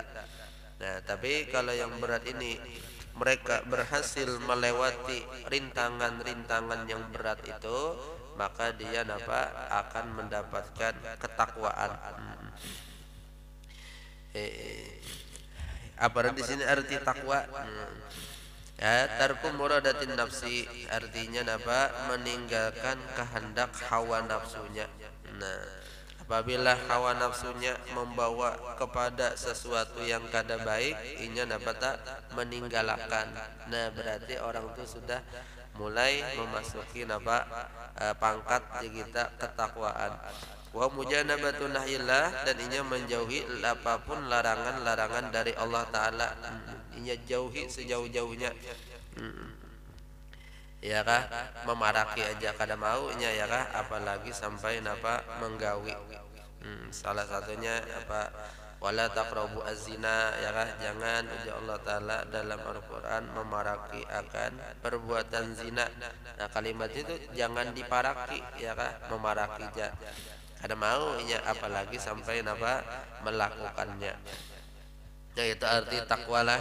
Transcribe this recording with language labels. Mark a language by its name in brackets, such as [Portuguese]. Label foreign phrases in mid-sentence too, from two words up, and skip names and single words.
[Indonesian] Nah tapi kalau yang berat ini mereka berhasil melewati rintangan-rintangan yang berat itu, maka dia napa akan mendapatkan ketakwaan. Apa di sini arti takwa? [Arabic] Ya, ترك مرادات النفس, [Indonesian] artinya napa, meninggalkan kehendak hawa nafsunya. [Banjar] Nah, apabila hawa nafsunya membawa kepada sesuatu yang kada baik, inya napa tak meninggalkan. [Indonesian] Nah, berarti orang itu sudah mulai memasuki napa pangkat kita ketakwaan. [Arabic] ومجانبة نهي الله, [Banjar] dan inya menjauhi apapun larangan-larangan dari Allah Ta'ala. Inya jauhi sejauh-jauhnya. Ya kah, memaraki aja kada mau inya, ya kah, apalagi sampai napa menggawi. [Indonesian] Salah satunya apa, [Arabic] ولا تقربوا الزنا, [Banjar] ya kah, jangan, ujar Allah Ta'ala dalam Al-Quran, memaraki akan perbuatan zina. Nah kalimat itu jangan diparaki, ya kah, memaraki aja kada mau inya, apalagi sampai napa melakukannya. Nah itu arti takwa lah.